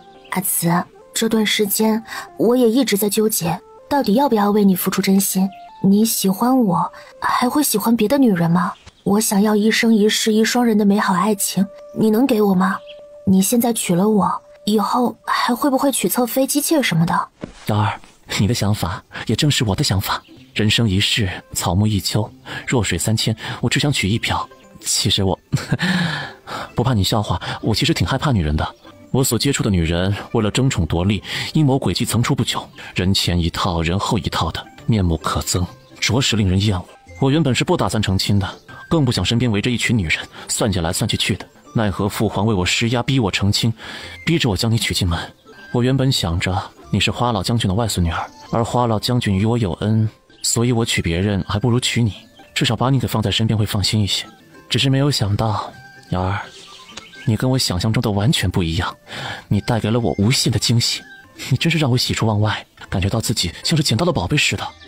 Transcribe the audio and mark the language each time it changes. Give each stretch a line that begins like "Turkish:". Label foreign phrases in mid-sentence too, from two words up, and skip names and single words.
Chinese: 阿慈，這段時間我也一直在糾結，到底要不要為你付出真心。你喜歡我，還會喜歡別的女人嗎？我想要一生一世一雙人的美好愛情，你能給我嗎？你現在娶了我，以後還會不會娶側妃、姬妾什麼的？瑤兒，你的想法也正是我的想法。人生一世，草木一秋，弱水三千，我只想娶一瓢。其實我不怕你笑話，我其實挺害怕女人的。我所接觸的女人，為了爭寵奪利，陰謀詭計層出不窮，人前一套人後一套的，面目可憎，着實令人厭惡。我原本是不打算成親的，更不想身邊圍着一群女人算計來算計去的。奈何父皇為我施壓，逼我成親，逼着我將你娶進門。我原本想着你是花老將軍的外孙女兒，而花老将軍与我有恩，所以我娶別人還不如娶你，至少把你給放在身邊會放心一些。只是沒有想到，瑤兒，你跟我想象中的完全不一樣，你帶給了我無限的驚喜，你真是讓我喜出望外，感覺到自己像是撿到了宝貝似的。